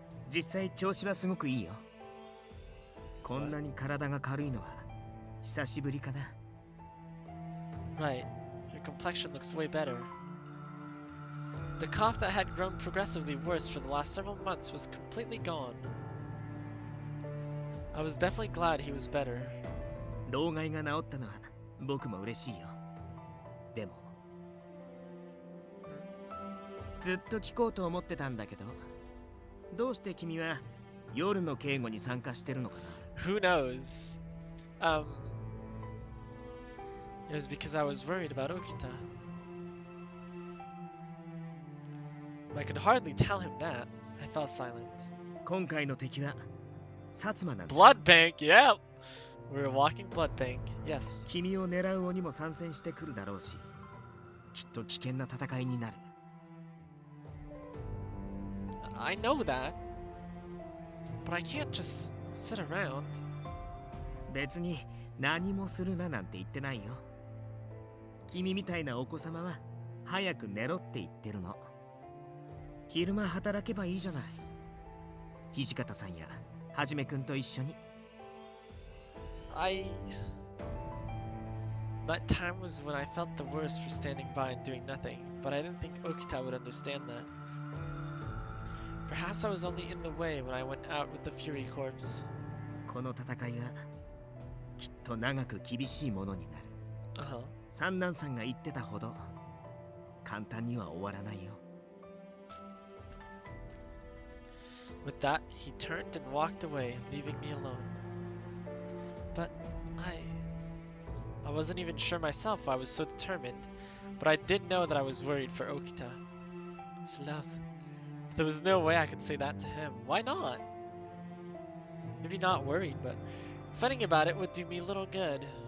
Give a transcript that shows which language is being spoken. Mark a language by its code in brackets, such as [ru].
[ja] 実際調子はすごくいいよ。こんなに体が軽いのは久しぶりかな。 [en] Right. Your complexion looks way better. The cough that had grown progressively worse for the last several months was completely gone. I was definitely glad he was better. [ja] 老害が治ったのは僕も嬉しいよ。でも、ずっと聞こうと思ってたんだけど、どうして君は夜の警護に参加してるのかな？ [en] Who knows? It was because I was worried about Okita. I could hardly tell him that. I fell silent. [ja] 今回の敵は薩摩なんだ。 [en] Blood bank, yeah! We're a walking blood bank, yes. [ja] 君を狙う鬼も参戦してくるだろうし、きっと危険な戦いになる。 [en] I know that. But I can't just sit around. [ja] 別に何もするななんて言ってないよ。君みたいなお子様は早く寝ろって言ってるの。昼間働けばいいじゃない。土方さんやはじめくんと一緒に。 [en] That time was when I felt the worst for standing by and doing nothing, but I didn't think Okita would understand that. Perhaps I was only in the way when I went out with the Fury Corps. [ja] この戦いはきっと長く厳しいものになる。 [en] Uh-huh. [ja] 三男さんが言ってたほど簡単には終わらないよ。 [en] With that, he turned and walked away, leaving me alone. But I wasn't even sure myself why I was so determined, but I did know that I was worried for Okita. It's love. But there was no way I could say that to him. Why not? Maybe not worried, but fighting about it would do me little good.